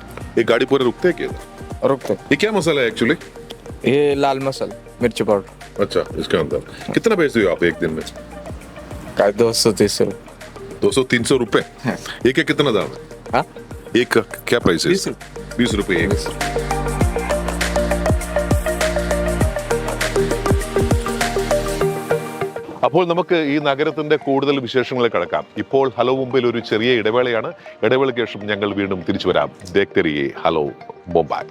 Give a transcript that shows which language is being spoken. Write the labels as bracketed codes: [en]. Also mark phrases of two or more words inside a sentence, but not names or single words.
[hi] ये गाड़ी पूरे रुकते हैं क्या? रुकते। ये क्या मसाला है एक्चुअली? ये लाल मसाला मिर्ची पाउडर। अच्छा, इसके अंदर कितना बेचते हो आप एक दिन में? 230 रुपये। 200-300 रुपए? एक का कितना दाम है? हाँ, एक का क्या प्राइस है? 20 रुपए एक। [ml] അപ്പോൾ നമുക്ക് ഈ നഗരത്തിന്റെ കൂടുതൽ വിശേഷങ്ങളിൽ കടക്കാം. ഇപ്പോൾ ഹലോ മുംബൈയിൽ ഒരു ചെറിയ ഇടവേളയാണ്. ഇടവേളയ്ക്ക് ശേഷം ഞങ്ങൾ വീണ്ടും തിരിച്ചു വരാം. [hi] देखते रहिये हलो मुंबई.